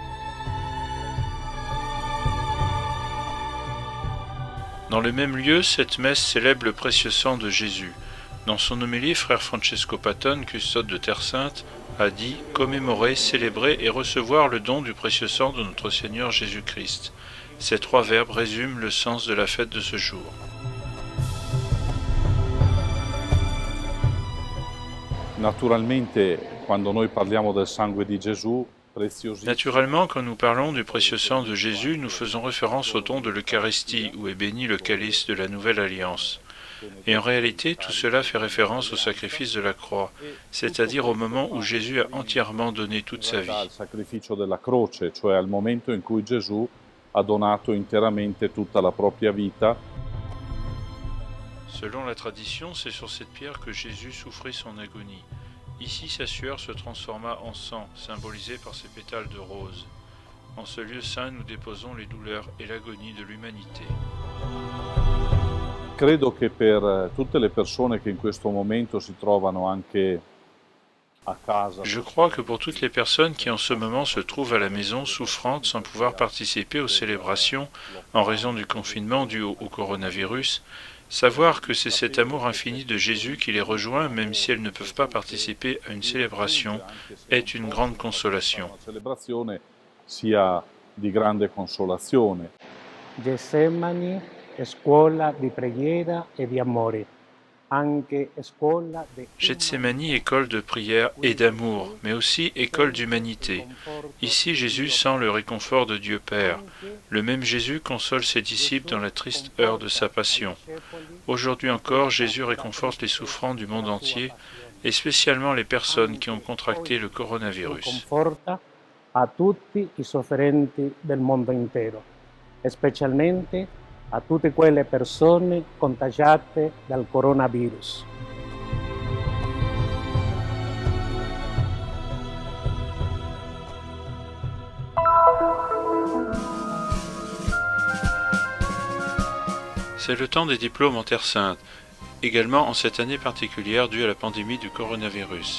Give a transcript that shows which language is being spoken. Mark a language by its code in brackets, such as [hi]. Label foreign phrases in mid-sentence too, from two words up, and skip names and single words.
[fr] Dans le même lieu, cette messe célèbre le précieux sang de Jésus. Dans son homélie, frère Francesco Patton, custode de Terre Sainte, a dit « Commémorer, célébrer et recevoir le don du précieux sang de notre Seigneur Jésus-Christ ». Ces trois verbes résument le sens de la fête de ce jour. [it] Naturalmente, quando noi parliamo del sangue di Gesù, [fr] Naturellement, quand nous parlons du précieux sang de Jésus, nous faisons référence au don de l'Eucharistie, où est béni le calice de la Nouvelle Alliance. Et en réalité, tout cela fait référence au sacrifice de la croix, c'est-à-dire au moment où Jésus a entièrement donné toute sa vie. [it] Al sacrificio della croce, cioè al momento in cui Gesù ha donato interamente tutta la propria vita. [fr] Selon la tradition, c'est sur cette pierre que Jésus souffrit son agonie. Ici, sa sueur se transforma en sang, symbolisé par ses pétales de rose. En ce lieu saint, nous déposons les douleurs et l'agonie de l'humanité. [it] Credo che per tutte le persone che in questo momento si trovano anche a casa. [fr] Je crois que pour toutes les personnes qui en ce moment se trouvent à la maison souffrantes sans pouvoir participer aux célébrations en raison du confinement dû au coronavirus, savoir que c'est cet amour infini de Jésus qui les rejoint, même si elles ne peuvent pas participer à une célébration, est une grande consolation. [it] La celebrazione sia di grande consolazione. Gethsemani è scuola di preghiera e di amore, anche scuola di... [fr] Gethsémani, école de prière et d'amour, mais aussi école d'humanité. Ici, Jésus sent le réconfort de Dieu Père. Le même Jésus console ses disciples dans la triste heure de sa passion. Aujourd'hui encore, Jésus réconforte les souffrants du monde entier, et spécialement les personnes qui ont contracté le coronavirus. [it] Conforta a tutti i sofferenti del mondo intero, specialmente a tutte quelle persone contagiate dal coronavirus. [fr] C'est le temps des diplômes en Terre Sainte, également en cette année particulière due à la pandémie du coronavirus.